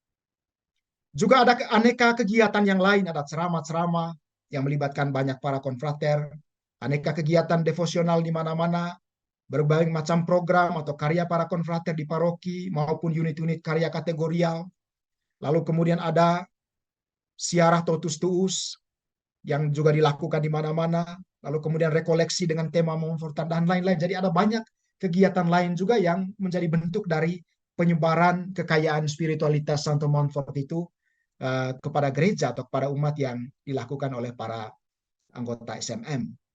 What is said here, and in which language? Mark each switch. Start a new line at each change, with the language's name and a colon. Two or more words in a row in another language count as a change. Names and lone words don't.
Indonesian: Juga ada aneka kegiatan yang lain, ada ceramah-ceramah yang melibatkan banyak para konfrater, aneka kegiatan devosional di mana-mana, berbagai macam program atau karya para konfrater di paroki maupun unit-unit karya kategorial. Lalu kemudian ada siarah
Latin: totus tuus
Indonesian: yang juga dilakukan di mana-mana. Lalu kemudian rekoleksi dengan tema Montfortan dan lain-lain. Jadi ada banyak kegiatan lain juga yang menjadi bentuk dari penyebaran kekayaan spiritualitas Santo Montfort itu kepada gereja atau kepada umat yang dilakukan oleh para anggota SMM.